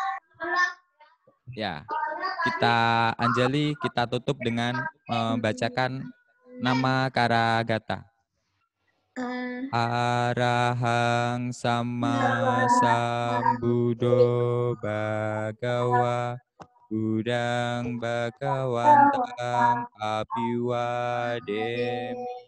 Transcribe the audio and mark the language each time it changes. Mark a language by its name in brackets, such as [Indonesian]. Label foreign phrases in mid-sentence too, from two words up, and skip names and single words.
[Indonesian] Ya, kita anjali, kita tutup dengan membacakan nama Karagata. [Pali] Arahang Sama Sambuddho Bhagawa Buddhang Bhagawantang Abhiwademi